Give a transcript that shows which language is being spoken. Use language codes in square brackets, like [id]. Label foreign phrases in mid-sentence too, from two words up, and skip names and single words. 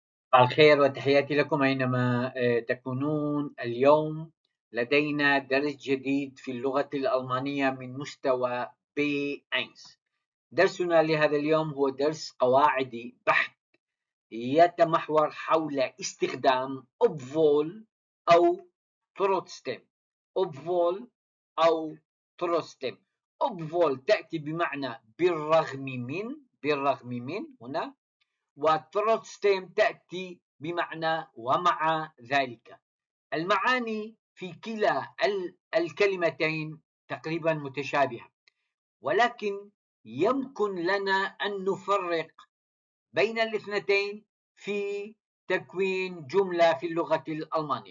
[ar] صباح الخير وتحياتي لكم أينما تكونون. اليوم لدينا درس جديد في اللغة الألمانية من مستوى B1. درسنا لهذا اليوم هو درس قواعدي بحت، يتمحور حول استخدام obwohl أو trotzdem. [de] obwohl أو trotzdem. [ar] obwohl تأتي بمعنى بالرغم من هنا، وتروتستيم تأتي بمعنى ومع ذلك. المعاني في كلا الكلمتين تقريبا متشابهة، ولكن يمكن لنا أن نفرق بين الاثنتين في تكوين جملة في اللغة الألمانية.